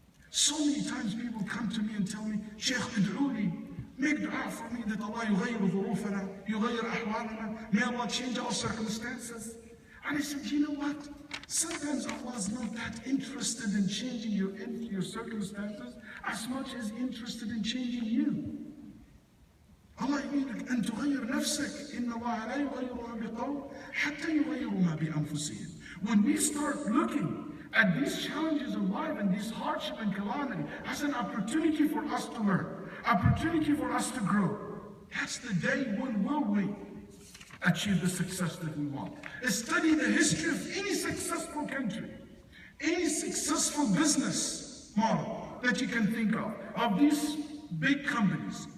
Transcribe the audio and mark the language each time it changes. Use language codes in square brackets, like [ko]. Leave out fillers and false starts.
[en] So many times people come to me and tell me, Sheikh, [ar] ادعوا [en] make dua for me that Allah [ar] يغير ظروفنا, يغير أحوالنا, [en] may Allah change our circumstances. And I said, you know what? Sometimes Allah is not that interested in changing your circumstances as much as interested in changing you. [ar] Allah يريدك أن تغير نفسك. إن الله لا يغير ما بقوم حتى يغيروا ما بأنفسهم. [en] When we start looking at these challenges of life and this hardship and calamity as an opportunity for us to learn, opportunity for us to grow, that's the day when will we achieve the success that we want. Study the history of any successful country, any successful business model that you can think of these big companies.